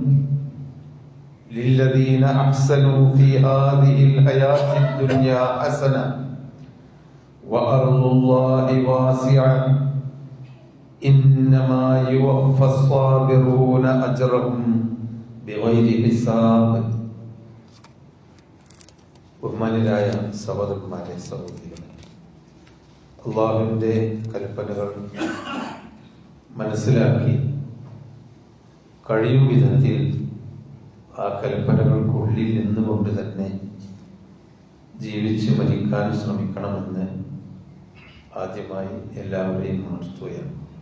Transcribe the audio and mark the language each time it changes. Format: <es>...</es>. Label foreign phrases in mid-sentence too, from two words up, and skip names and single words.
<ar>للذين أحسنوا في هذه الحياة الدنيا حسنة وأرض الله واسعة إنما يوفى الصابرون أجرهم بغير حساب.</ar> <ml>ബഹുമാന്യരായ സഹോദരന്മാരെ, സഹോദരികളെ, അള്ളാഹുവിൻ്റെ കൽപ്പനകൾ മനസ്സിലാക്കി കഴിയും വിധത്തിൽ ആ കൽപ്പനകൾക്കുള്ളിൽ നിന്നുകൊണ്ട് തന്നെ ജീവിച്ച് മരിക്കാൻ ശ്രമിക്കണമെന്ന് ആദ്യമായി എല്ലാവരെയും ഉണർത്തുകയാണ്.</ml>